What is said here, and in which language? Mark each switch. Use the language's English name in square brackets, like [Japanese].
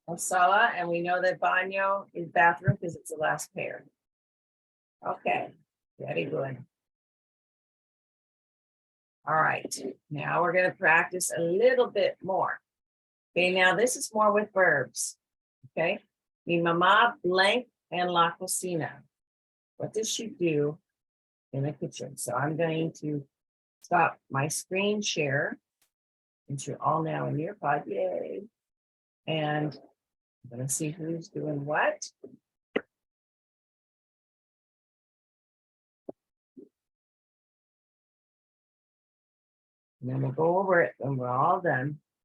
[English] la sala, and we know that baño is bathroom because it's the last pair. Okay, very good. All right, now we're gonna practice a little bit more. Okay, now this is more with verbs. [Spanish] Okay, mi mamá blank en la cocina. [English] What does she do in the kitchen? So I'm going to stop my screen share. And you're all now in your pod, yay. And I'm gonna see who's doing what. And then we'll go over it when we're all done.